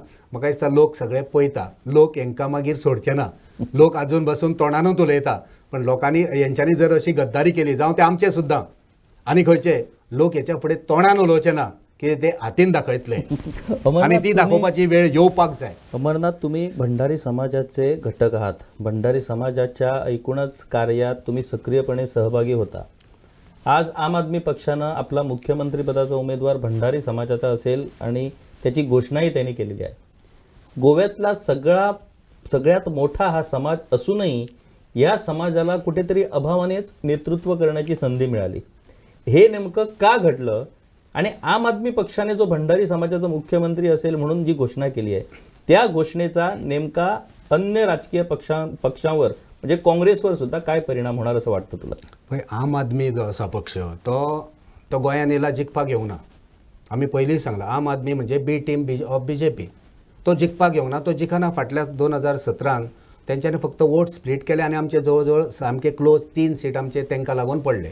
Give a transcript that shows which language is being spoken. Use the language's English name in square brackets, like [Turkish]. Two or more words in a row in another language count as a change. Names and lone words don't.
[Konkani] म्हाका दिसता लोक सगळे पळयता, लोक हेंकां मागीर सोडचे ना. लोक आजून बसून तोंडानूच उलयता. पण लोकांनी हेंच्यांनी जर अशी गद्दारी केली जावं ते आमचे सुद्दां आनी खंयचे लोक हेच्या फुडें तोंडान उलोवचे ना की ते हातीन दाखयतले. आनी ती दाखोवपाची वेळ येवपाक जाय. [Marathi] अमरनाथ, तुम्ही भंडारी समाजाचे घटक आहात. भंडारी समाजाच्या एकूणच कार्यात तुम्ही सक्रियपणे सहभागी होता. आज आम आदमी पक्षानं आपला मुख्यमंत्रीपदाचा उमेदवार भंडारी समाजाचा असेल आणि त्याची घोषणाही त्यांनी केलेली आहे. गोव्यातला सगळ्यात मोठा हा समाज असूनही या समाजाला कुठेतरी अभावानेच नेतृत्व करण्याची संधी मिळाली. हे नेमकं का घडलं? आणि आम आदमी पक्षाने जो भंडारी समाजाचा मुख्यमंत्री असेल म्हणून जी घोषणा केली आहे त्या घोषणेचा नेमका अन्य राजकीय पक्षांवर म्हणजे काँग्रेसवर सुद्धा काय परिणाम होणार असं वाटतं तुला? [Konkani] आम आदमी जो असा पक्ष तो गोंयान येयला जिखपाक येवना. आमी पयलींच सांगलां आम आदमी म्हणजे [English] B team of [Konkani] BJP. तो जिखपाक येवना. तो जिखना. फाटल्या 2017 तेंच्यांनी फक्त वोट स्प्लीट केले आनी आमचे जवळ सामके क्लोज 3 सीट आमचे तांकां लागून पडले.